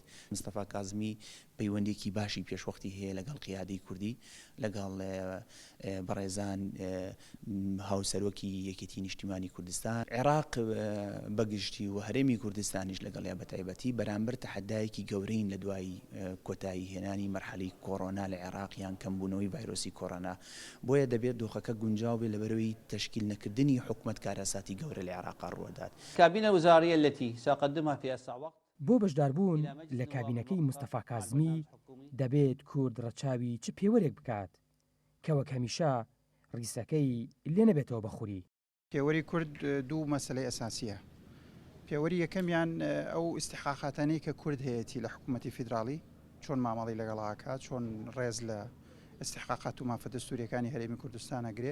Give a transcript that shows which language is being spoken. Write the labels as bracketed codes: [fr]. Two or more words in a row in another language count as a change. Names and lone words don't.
[ckb] مستەفا کازمی پەیوەندێکی باشی پێشوەختی هەیە لەگەڵ قیادەی کوردی، لەگەڵ بەڕێزان هاوسەرۆکی یەکێتی نیشتیمانی کوردستان، عێراق بەگشتی و هەرێمی کوردستانیش لەگەڵیا بەتایبەتی بەرامبەر تەحەدایەکی گەورەین لە دوای کۆتایی هێنانی مەرحەلەی کۆڕۆنا لە عێراق یان کەمبوونەوەی ڤایرۆسی کۆڕۆنا. بۆیە دەبێت دۆخەکە گونجاو بێت لەبەرەوەی تشکیل نەکردنی حکومەت کارەساتی گەورە لە عێراق ڕوەدات. [ar] كابينة وزارية التي سأقدمها في أسرع وقت. [ckb] بۆ بەشداربوون لە کابینەکەی مستەفا کازمی دەبێت کورد ڕەچاوی چ پێوەرێک بکات کە وەک هەمیشە ڕیسەکەی لێ نەبێتەوە بەخووری. پێوەری کورد دوو مەسلەی ئەساسیە. پێوەری یەکەمیان ئەو ئیستحقاقاتانەی کە کورد هەیەی لە حکوومەتی فیدراڵی، چۆن مامەڵی لەگەڵاکات، چۆن ڕێز لە ئیستحقاقات و مافە دەستووریەکانی هەرێمی کوردستان ئەگرێ.